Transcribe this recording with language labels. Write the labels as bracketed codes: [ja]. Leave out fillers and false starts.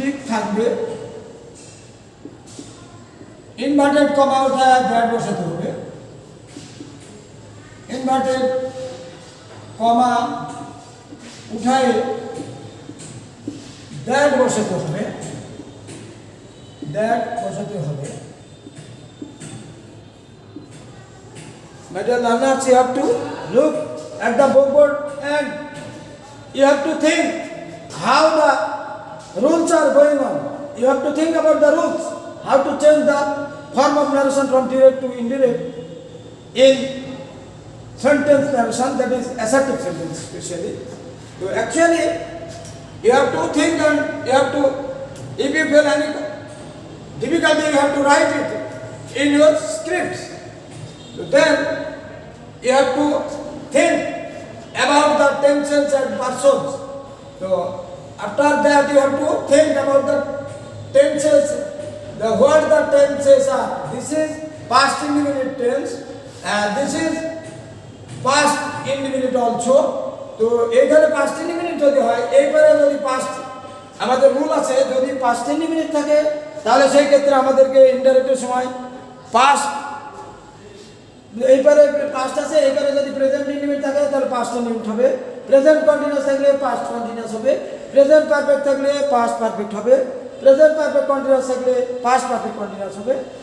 [bn] থাকবে, inverted comma ওঠা that বসাতে হবে, ইনভার্টেড কমা উঠায় দ্যাট বসাতে হবে, দ্যাট বসাতে হবে। [en] My dear learners, you have to look at the board and you have to think how the rules are going on. You have to think about the rules, how to change the form of narration from direct to indirect in sentence narration, that is assertive sentence especially. So actually you have to think and you have to, if you feel any difficulty, you have to write it in your scripts. So then you have to think about the tenses and persons. So after that you have to think about the tenses, what the tenses are. This is past indefinite tense and this is past indefinite also. [bn] তো এইখানে past indefinite যদি হয়, এইবারে যদি past, আমাদের rule আছে যদি past indefinite থাকে তাহলে সেই ক্ষেত্রে আমাদেরকে ইনডাইরেক্টের সময় past, এইবারে past আছে, এইবারে যদি প্রেজেন্ট ইনডিফিনিট থাকে তাহলে past indefinite হবে, প্রেজেন্ট কন্টিনিউয়াস থাকলে past কন্টিনিউয়াস হবে, প্রেজেন্ট পারফেক্ট থাকলে past পারফেক্ট হবে, প্রেজেন্ট পারফেক্ট কন্টিনিউয়াস থাকলে past পারফেক্ট কন্টিনিউয়াস হবে।